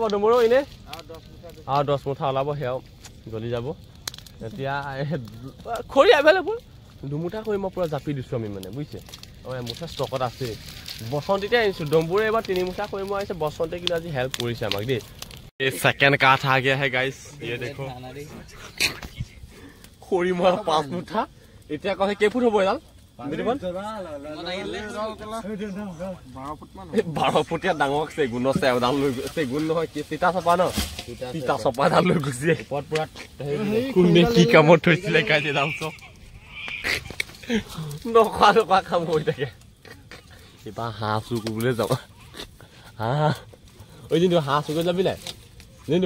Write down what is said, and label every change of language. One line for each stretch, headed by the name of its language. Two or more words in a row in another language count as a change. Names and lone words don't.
Assamese: ডম্বৰু এনে আৰু 10 মুঠা ওলাব সেয়াও জ্বলি যাব এতিয়া খৰি এভেইলেবল দুমুঠা খৰি মই পুৰা জাপি দিছো আমি মানে বুজিছে আৰু এমুঠা ষ্টকত আছে বসন্তীতে আনিছো ডম্বৰু এবাৰ 3 মুঠা খৰি মই আহিছে বসন্তে কিন্তু আজি হেল্প কৰিছে আমাক দেই এই সেকেন্ড কাঠ
Hindi: आ गया है गाइस ये देखो
Assamese: খৰি মই 5 মুঠা এতিয়া কয় কেই ফুট হ'ব এডাল 12 ফুটীয়া ডাঙৰ চেগুন আছে এডাল লৈ চেগুন নহয় কি তিতা চপা ন তিতা চপা এডাল লৈ গুচি ওপৰত পুৰা কোনে কি কামত থৈছিলে কাইলে দাম চব নখা নখা কাম হৈ থাকে এবাৰ হাঁহ চুৰ কৰিবলৈ যাওঁ হাঁহ ঐ দিনটো হাঁহ চুৰ কৰি যাবি নাই দিনটো